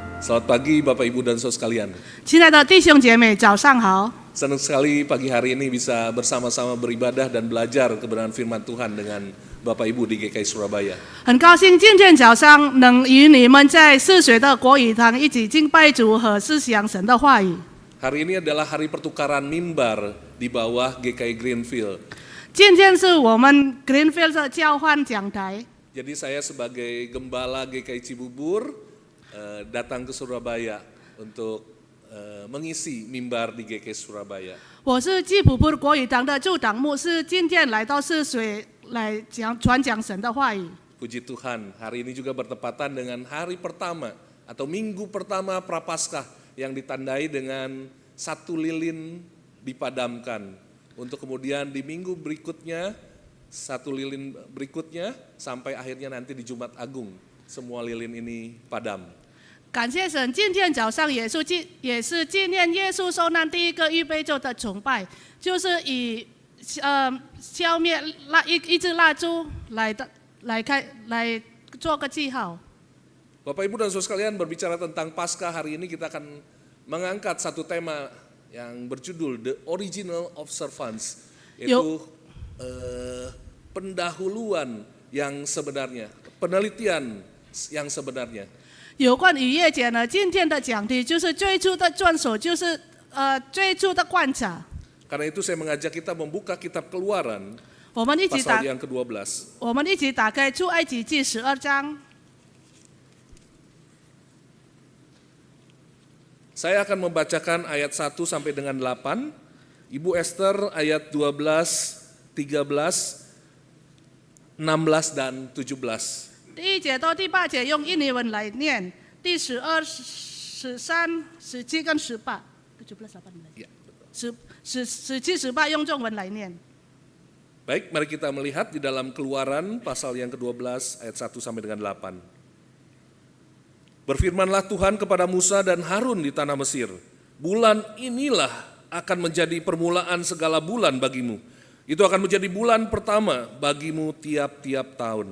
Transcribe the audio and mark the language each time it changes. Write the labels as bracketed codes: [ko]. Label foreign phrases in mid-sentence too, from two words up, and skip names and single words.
[id] Selamat pagi Bapak Ibu dan Saudara sekalian. [zh] 亲爱的弟兄姐妹，早上好！ [id] Senang sekali pagi hari ini bisa bersama-sama beribadah dan belajar kebenaran firman Tuhan dengan Bapak Ibu di GKI Surabaya. [zh] 很高兴今天早上能与你们在泗水的国语堂一起敬拜主和思想神的话语。 [id] Hari ini adalah hari pertukaran mimbar di bawah GKI Greenfield. [zh] 今天是我们 Greenfield 的交换讲台， [id] Jadi saya sebagai gembala GKI Cibubur datang ke Surabaya untuk mengisi mimbar di GKI Surabaya. [zh] 我是基普布国语堂的驻堂牧师，今天来到泗水来传讲神的话语。 [id] Puji Tuhan, hari ini juga bertepatan dengan hari pertama atau minggu pertama Prapaskah yang ditandai dengan satu lilin dipadamkan. Untuk kemudian di minggu berikutnya, satu lilin berikutnya sampai akhirnya nanti di Jumat Agung, semua lilin ini padam. [zh] 感谢神，今天早上也是纪念耶稣受难第一个预备做的崇拜，就是以消灭一支蜡烛来做个记号。 [id] Bapak Ibu dan Saudara sekalian, berbicara tentang Paskah hari ini kita akan mengangkat satu tema yang berjudul The Original Observance, yaitu pendahuluan yang sebenarnya, penelitian yang sebenarnya. [zh] 有关逾越节呢，今天的讲题就是最初的遵守，就是最初的观察。 [id] Karena itu saya mengajak kita membuka kitab Keluaran [zh] 我们一起 [id] pasal yang ke-12. [zh] 我们一起打开出埃及记12章。 [id] Saya akan membacakan ayat 1 sampai dengan 8, Ibu Esther ayat 12, 13, 16 dan 17. [zh] 第1节到第8节用印尼文来念，第12、13、17跟18，17、18用中文来念。 [id] Baik, mari kita melihat di dalam Keluaran pasal yang ke-12 ayat 1 sampai dengan 8. Berfirmanlah Tuhan kepada Musa dan Harun di tanah Mesir, bulan inilah akan menjadi permulaan segala bulan bagimu. Itu akan menjadi bulan pertama bagimu tiap-tiap tahun.